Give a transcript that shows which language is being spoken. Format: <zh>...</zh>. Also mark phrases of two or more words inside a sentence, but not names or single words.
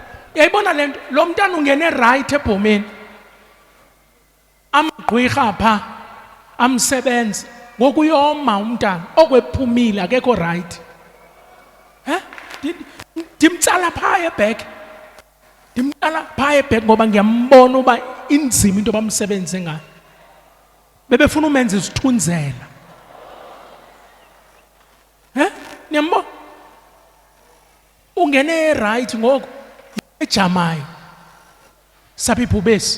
<xh>Yayibona lento, lo mntana ungene right eBhomeni. Amgqwirha pha, amsebenza. Ngokuyoma umntana, okwephumile akekho right. Ndimtsala pha eback. Ndimtsala pha eback ngoba ngiyambona uba inzima into bamsebenze ngayo. Bebefuna umenza isithunzela. Niyambona? Ungene right ngoku ejamayo. Saphi ibhubesi?</xh>